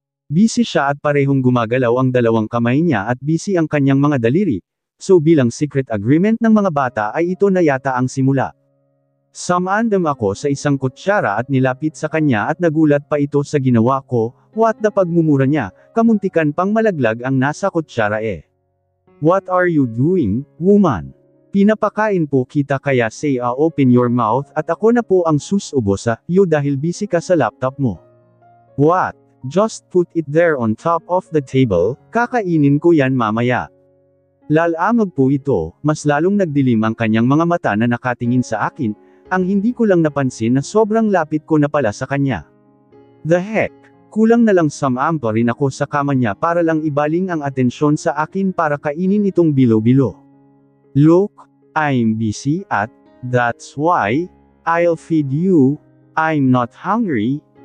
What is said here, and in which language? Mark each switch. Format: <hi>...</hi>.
<tl>Busy siya at parehong gumagalaw ang dalawang kamay niya at busy ang kanyang mga daliri, so bilang secret agreement ng mga bata ay ito na yata ang simula. Sumandam ako sa isang kutsara at nilapit sa kanya at nagulat pa ito sa ginawa ko, what the pagmumura niya, kamuntikan pang malaglag ang nasa kutsara eh.</tl> <en>What are you doing, woman?</en> <tl>Pinapakain po kita kaya</tl> <en>say open your mouth</en> <tl>at ako na po ang susubo sa iyo dahil busy ka sa laptop mo. What?</tl> <en>Just put it there on top of the table,</en> <tl>kakainin ko yan mamaya. Lalamog po ito, mas lalong nagdilim ang kanyang mga mata na nakatingin sa akin, ang hindi ko lang napansin na sobrang lapit ko na pala sa kanya.</tl> <en>The heck?</en> <tl>Kulang na lang sumampa rin ako sa kama niya para lang ibaling ang atensyon sa akin para kainin itong bilo-bilo.</tl> <en>Look, I'm busy at, that's why, I'll feed you, I'm not hungry.</en>